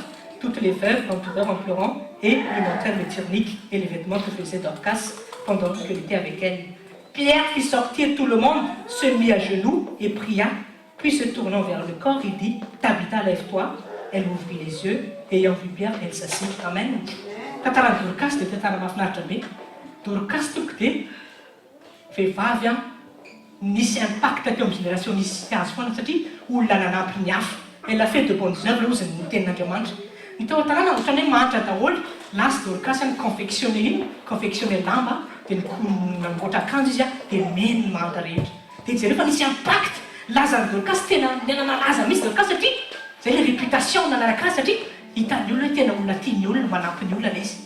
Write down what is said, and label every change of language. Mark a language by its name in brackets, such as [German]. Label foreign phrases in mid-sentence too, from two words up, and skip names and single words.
[French] Toutes les veuves l'entourèrent en pleurant et lui montrèrent le tunique et les vêtements que faisait Dorcas pendant qu'elle était avec elle. Pierre fit sortir tout le monde, se mit à genoux et pria. Puis se tournant vers le corps, il dit « Tabitha, lève-toi ». Elle ouvrit les yeux, ayant vu Pierre, elle s'assit. Amen. [Malagasy] Tantarany Dorcas dia tantara mahafinaritra be. Dorcas toko dia vehivavy a nisy impact teo amin'ny génération nisy azy foana satria olona nanampy ny hafa. [French] Elle a fait de bonnes œuvres [Malagasy] ozy ny tenin'Andriamanitra. Ny tao an-tanàna ohatrany hoe manitra daholo lasa Dorcas ny confectionné lamba dia namboatra akanjo izy a dia meny ny manitra rehetra. Dia jereo fa nisy impact lazany Dorcas tena nalaza mihitsy Dorcas satria zay le réputation nanaraka azy satria hitan'ny olona tena olona tiany olona manampy ny olona izy.